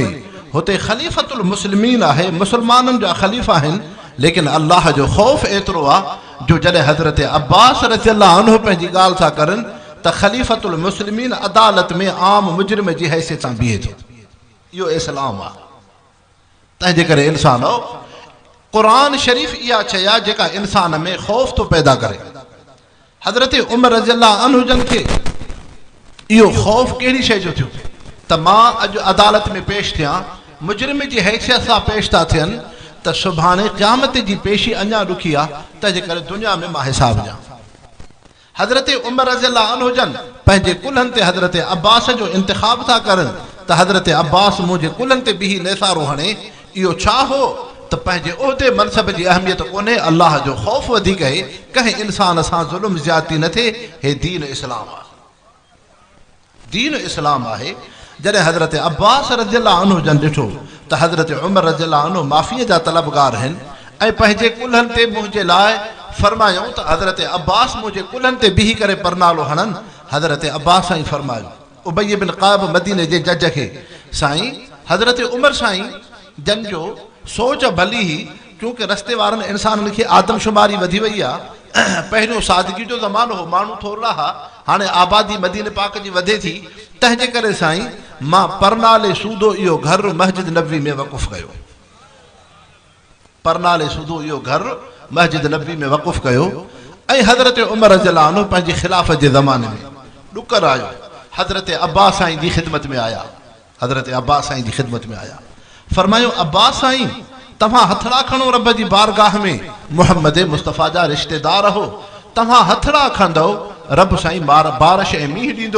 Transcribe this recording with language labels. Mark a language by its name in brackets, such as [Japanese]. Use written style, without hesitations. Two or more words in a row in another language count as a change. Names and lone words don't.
[Sindhi] हुते [Arabic] خليفة المسلمين [Sindhi] आहे मुसलमाननि जा ख़लीफ़ा आहिनि लेकिन अल्लाह जो ख़ौफ़ एतिरो आहे जो जॾहिं हज़रत अब्बास [Arabic] رضي الله عنه [Sindhi] पंहिंजी ॻाल्हि था करनि त [Arabic] خليفة المسلمين [Sindhi] अदालत में आम मुजरिम जी हैसियत सां बीहे थो। इहो इस्लाम आहे। तंहिंजे करे इंसान क़ुरान शरीफ़ इहा शइ आहे जेका इंसान में ख़ौफ़ थो पैदा करे। हज़रत उमर [Arabic] رضي الله عنه [Sindhi] जन खे इहो ख़ौफ़ कहिड़ी शइ जो थियो त मां अॼु अदालत में पेश थियां मुजरिम जी हैसियत सां पेश था थियनि त त सुभाणे क़यामत जी पेशी अञा ॾुखी आहे, तंहिंजे करे दुनिया में मां हिसाब ॾियां। हज़रत उमर [Arabic] رضي الله عنه [Sindhi] जन पंहिंजे कुल्हनि ते हज़रत अब्बास जो इंतिखाब था करनि त हज़रत अब्बास मुंहिंजे कुल्हनि ते बीही नेसारो हणे। इहो छा हो त पंहिंजे उहिदे मनसब जी अहमियत कोन्हे, अलाह जो ख़ौफ़ वधीक आहे, कंहिं इंसान सां ज़ुल्म ज़्यादती न थिए। हे दीन इस्लाम आहे, दीन इस्लाम आहे। जॾहिं हज़रत अब्बास [Arabic] رضي الله عنه [Sindhi] जन ॾिठो त हज़रत उमर [Arabic] رضي الله عنه [Sindhi] माफ़ीअ जा तलबगार आहिनि ऐं पंहिंजे कुल्हनि ते मुंहिंजे लाइ फरमायूं त हज़रत अब्बास मुंहिंजे कुल्हनि ते बीही करे परनालो हणनि। हज़रत अब्बास साईं फरमायो उबई बिन क़ाब मदीने जे जज खे, साईं हज़रत उमर साईं जन जो सोच भली ही, क्योंकि रस्ते वारनि इंसाननि खे आदमशुमारी वधी वई आहे। पहिरियों सादगी जो ज़मानो हो, माण्हू थोरा हा, हाणे आबादी मदीने पाक जी वधे थी। तंहिंजे करे साईं मां परनाले सूदो इहो घर मस्जिद नबवी में वक़ुफ़ कयो, परनाले सूदो इहो घर मस्जिद नबवी में वक़ुफ़ कयो। ऐं हज़रत उमर [Arabic] رضي الله عنه [Sindhi] पंहिंजी ख़िलाफ़त जे ज़माने में ॾुकर आयो, हज़रत अब्बास साईं जी ख़िदमत में आया, हज़रत अब्बास साईं जी ख़िदमत में आया। फरमायो अब्बास साईं तव्हां हथड़ा खणो रब जी बारगाह में, मुहम्मद मुस्तफ़ा जा रिश्तेदार हो, तव्हां हथड़ा खंदो रब साईं बारिश ऐं मींहुं ॾींदो।